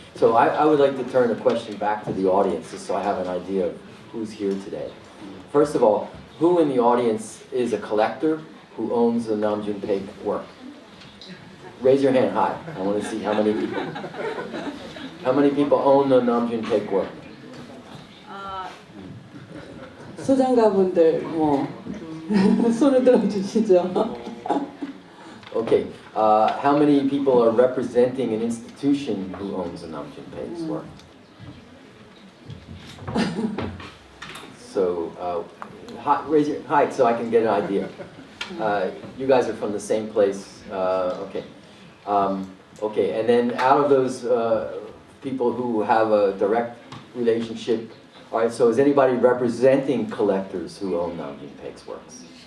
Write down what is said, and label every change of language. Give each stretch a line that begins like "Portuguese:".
English: So I would like to turn the question back to the audience, just so I have an idea of who's here today. First of all, who in the audience is a collector who owns the Namjoon Paik work? Raise your hand high. I want to see how many people. How many people own the Namjoon Paik work?
Korean: 소장가분들 뭐 손을 들어주시죠.
English: Okay. How many people are representing an institution who owns the Namjoon Paik's work? So, raise your height so I can get an idea. You guys are from the same place. Okay. Okay, and then out of those people who have a direct relationship, all right, so is anybody representing collectors who own Namjoon Paik's works?